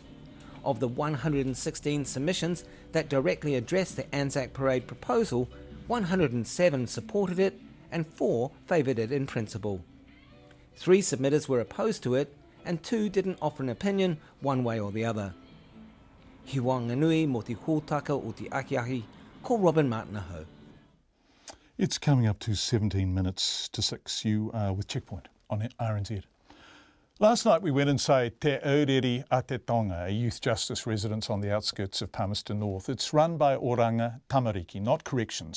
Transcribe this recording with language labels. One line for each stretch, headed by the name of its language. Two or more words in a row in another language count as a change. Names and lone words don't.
English: Of the 116 submissions that directly addressed the Anzac Parade proposal, 107 supported it and 4 favoured it in principle. 3 submitters were opposed to it and 2 didn't offer an opinion one way or the other.
Māori: Hi Whanganui mo te hōtaka o te akiahi, ko Robin Martinaho.
English: It's coming up to 17 minutes to 6. You are with Checkpoint on RNZ. Last night we went inside Te Aureri a Te Tonga, a youth justice residence on the outskirts of Palmerston North. It's run by Oranga Tamariki, not corrections.